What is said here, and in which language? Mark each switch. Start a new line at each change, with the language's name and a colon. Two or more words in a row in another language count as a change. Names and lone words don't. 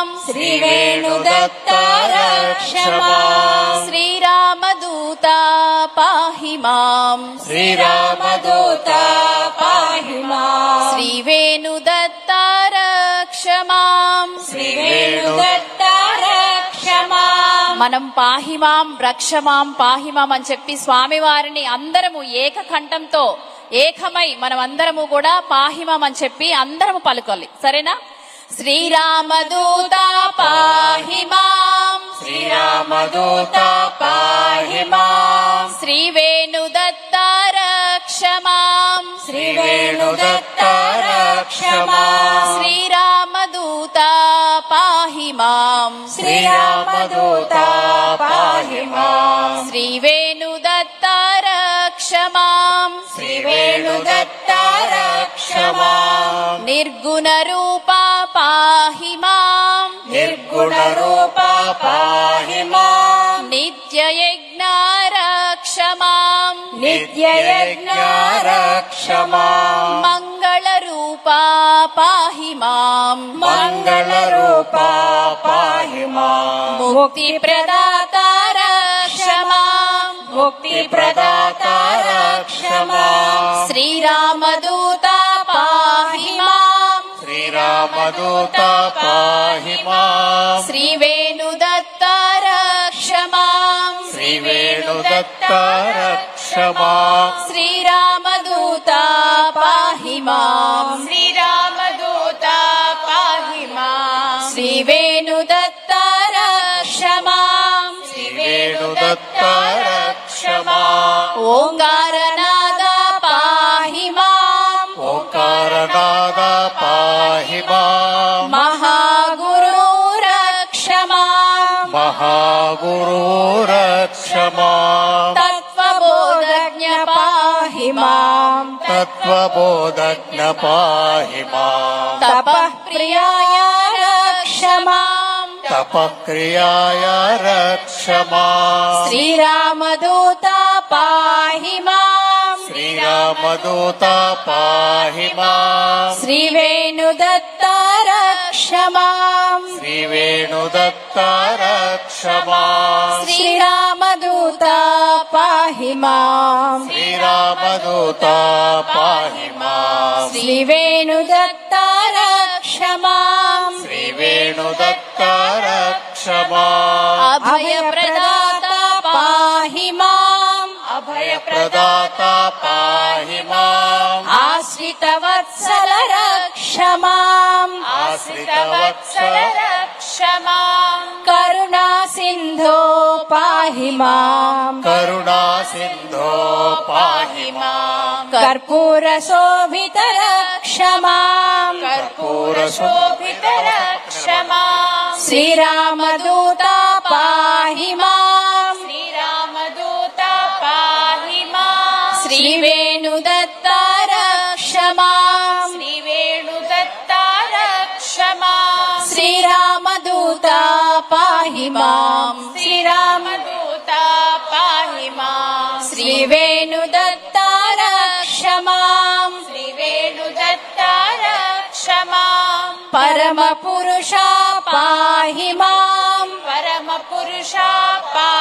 Sanskrit: श्रीवेणुदत्ता रक्ष मां श्रीरामदूता पाहि मां श्रीरामदूता पाहि मां श्रीवेणुदत्ता रक्ष मां श्रीवेणुदत्ता रक्ष मां
Telugu: మనం
Sanskrit: పాహిమాం రక్షమాం పాహిమాం
Telugu: అని చెప్పి స్వామివారిని అందరము ఏకకంఠంతో ఏకమై మనం అందరము కూడా పాహిమాం అని చెప్పి అందరము పలుకోవాలి.
Sanskrit: సరేనా? శ్రీరామదూత పాహిమాం श्रीरामदूता पाहि मां శ్రీవేణుదత్త రక్షమాం श्रीवेणुदत्ता रक्ष मां శ్రీరామదూత పాహిమాం श्रीरामदूता पाहि मां శ్రీవేణుదత్త రక్షమాం श्रीवेणुदत्ता रक्ष मां నిర్గుణ రూప పాహి మాం निर्गुणरूपा पाहि मां నిత్యయజ్ఞ రక్ష మాం नित्ययज्ञा रक्ष मां మంగళ రూప పాహి మాం मङ्गलरूपा पाहि मां ముక్తి ప్రదాత రక్ష మాం मुक्तिप्रदाता रक्ष मां శ్రీరామదూత పాహి మాం श्रीरामदूता पाहि मां శ్రీవేణుదత్త రక్ష మాం श्रीवेणुदत्ता रक्ष मां శ్రీరామదూత పాహి మాం శ్రీరామదూత పాహి మాం శ్రీవేణుదత్త రక్ష మాం श्रीवेणुदत्ता रक्ष मां ఓంకారనాద పాహి మాం ओंकारनादा पाहि मां మహాగురు రక్ష మాం महागुरु रक्ष मां తత్వబోధజ్ఞ పాహి మాం तत्त्वबोधज्ञ पाहि मां తపః ప్రియాయ రక్ష మాం तपक्रियाय रक्ष मां శ్రీరామదూత పాహి మాం श्रीरामदूता पाहि मां శ్రీవేణుదత్త రక్ష మాం श्रीवेणुदत्ता रक्ष मां శ్రీరామదూత పాహి మాం श्रीरामदूता पाहि मां శ్రీవేణుదత్త రక్ష మాం श्रीवेणुदत्ता रक्ष मां అభయప్రదాత పాహి మాం प्रदाता पाहि मां ఆశ్రితవత్సల రక్ష మాం आश्रितवत्सल రక్ష మాం కరుణా సింధో పాహి మాం करुणा सिन्धो पाहि मां కర్పూర శోభిత రక్ష మాం कर्पूरशोभित రక్ష మాం శ్రీరామదూత పాహి మాం శ్రీరామదూత పాహి మాం శ్రీవేణుదత్త రక్ష మాం శ్రీవేణుదత్త రక్ష మాం శ్రీరామదూత పాహి మాం శ్రీరామదూత పాహి మాం శ్రీవేణుదత్త రక్ష మాం శ్రీవేణుదత్త రక్ష మాం పరమ పురుష పాహి మాం పరమ పురుష పాహి